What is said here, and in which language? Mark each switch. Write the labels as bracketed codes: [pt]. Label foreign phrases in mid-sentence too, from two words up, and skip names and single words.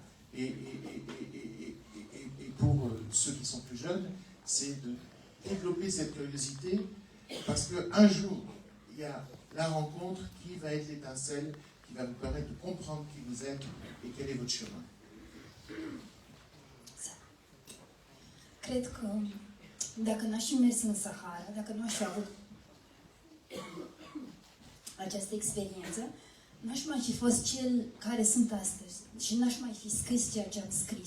[fr] Et pour ceux qui sont plus jeunes, c'est de développer cette curiosité, parce qu'un jour, il y a la rencontre qui va être l'étincelle, qui va vous permettre de comprendre qui vous êtes et quel est votre chemin. [ro] Cred că dacă n-aș fi mers în Sahara, dacă nu aș fi avut această experiență, n-aș mai fi fost cel care sunt astăzi și n-aș mai fi scris ceea ce am scris.